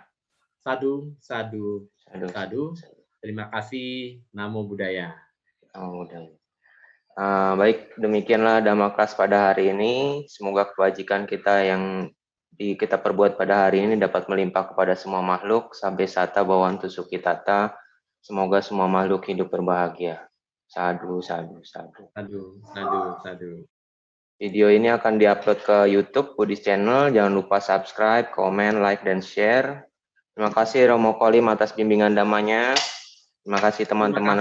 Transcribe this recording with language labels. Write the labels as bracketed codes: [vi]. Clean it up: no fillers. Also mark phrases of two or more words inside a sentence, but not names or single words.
[pi] Sadu, sadu, sadu. [id] Terima kasih. [pi] Namo Buddhaya. Namo Buddhaya. [id] Baik, demikianlah Dhamma Class pada hari ini. Semoga kebajikan kita yang kita perbuat pada hari ini dapat melimpah kepada semua makhluk. [pi] Sampai sata bhavantu sukhitata. [id] Semoga semua makhluk hidup berbahagia. [pi] Sadu, sadu, sadu. [id] Aduh. Video ini akan diupload ke YouTube Buddhist Channel. Jangan lupa subscribe, komen, like, dan share. Terima kasih Romo Kolim atas bimbingan damanya. Terima kasih teman-teman